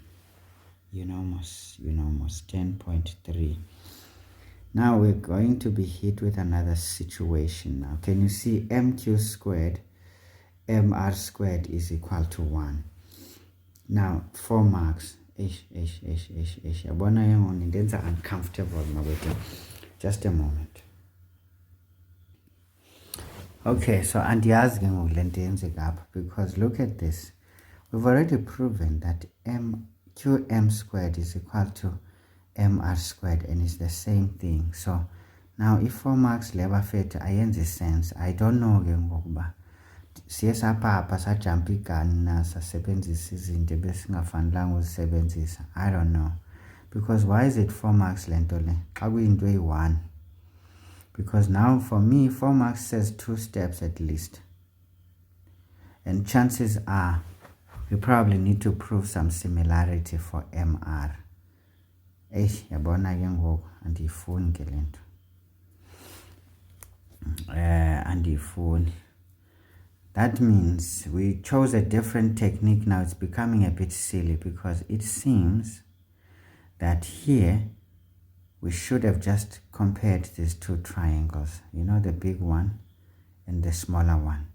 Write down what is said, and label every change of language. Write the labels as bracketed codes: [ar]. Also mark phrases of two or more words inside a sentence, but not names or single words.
[en] Almost 10.3. Now we're going to be hit with another situation now. Can you see MQ squared, MR squared is equal to 1. Now 4 marks. [xh] Yabona yengonto indenza uncomfortable mawethu. [en] Just a moment. Okay, so [xh] andiyazi ke ngoku le nto yenzeka apha, [en] because look at this. We've already proven that qm squared is equal to mr squared, and it's the same thing. So now if 4 marks [xh] leba fethu ayenzi [en] sense. I don't know [xh] ke ngokuba siye sapapa sajumpa igani na sasebenzisa izinto ebesingafanelanga uzisebenzisa. [en] I don't know, because why is it 4 marks [xh] le nto le xa kuyinto eyi-1? [en] Because now for me 4 marks says 2 steps at least, and chances are we probably need to prove some similarity for mr. [xh] Yabona ke ngoku andiyifuni ke le nto, andiyifuni. [en] That means we chose a different technique. Now it's becoming a bit silly, because it seems that here we should have just compared these two triangles, you know, the big one and the smaller one.